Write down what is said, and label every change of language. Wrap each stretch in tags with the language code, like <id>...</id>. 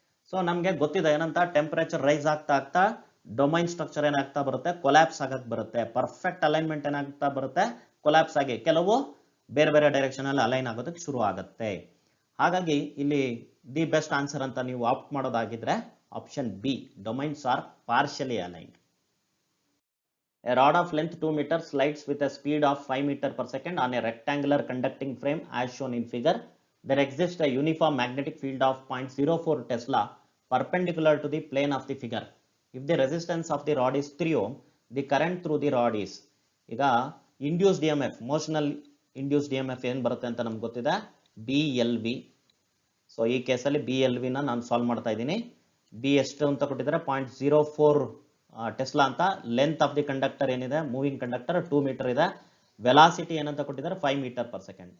<kn>So ನಮಗೆ ಗೊತ್ತಿದೆ ಏನಂತ, ಟೆಂಪರೇಚರ್ ರೈಸ್ ಆಗ್ತಾ ಡೊಮೈನ್ ಸ್ಟ್ರಕ್ಚರ್ ಏನಾಗ್ತಾ ಬರುತ್ತೆ, ಕೊಲ್ಯಾಪ್ಸ್ ಆಗಕ್ಕೆ ಬರುತ್ತೆ. ಪರ್ಫೆಕ್ಟ್ ಅಲೈನ್ಮೆಂಟ್ ಏನಾಗ್ತಾ ಬರುತ್ತೆ, ಕೊಲ್ಯಾಪ್ಸ್ ಆಗಿ ಕೆಲವು ಬೇರೆ ಬೇರೆ ಡೈರೆಕ್ಷನ್ ಅಲ್ಲಿ ಅಲೈನ್ ಆಗೋದಕ್ಕೆ ಶುರು ಆಗುತ್ತೆ. ಹಾಗಾಗಿ ಇಲ್ಲಿ</kn> <en>the best answer</en> <kn>ಅಂತ ನೀವು apt ಮಾಡೋದಾಗಿದ್ರೆ option B,</kn> <en>Domains are partially aligned. A rod of length 2 meters slides with a speed of 5 meters per second on a rectangular conducting frame as shown in figure. There exists a uniform magnetic field of 0.04 Tesla perpendicular to the plane of the figure. If the resistance of the rod is 3 ohm, the current through the rod is.</en> <kn>ಈಗ induced EMF, motional induced EMF ಏನು ಬರುತ್ತೆ ಅಂತ ನಮ್ಗೆ ಗೊತ್ತಿದೆ, BLV. So ಈ ಕೇಸಲ್ಲಿ BLV ನ ನಾನು ಸಾಲ್ವ್ ಮಾಡ್ತಾ ಇದ್ದೀನಿ. ಬಿ ಎಷ್ಟು ಅಂತ ಕೊಟ್ಟಿದ್ದಾರೆ, 0.04 ಟೆಸ್ಲಾ ಅಂತ.</kn> <en>length of the conductor</en> <kn>ಏನಿದೆ, ಮೂವಿಂಗ್ ಕಂಡಕ್ಟರ್ 2 ಮೀಟರ್ ಇದೆ. ವೆಲಾಸಿಟಿ ಏನಂತ ಕೊಟ್ಟಿದ್ದಾರೆ, 5 ಮೀಟರ್ ಪರ್ ಸೆಕೆಂಡ್.</kn>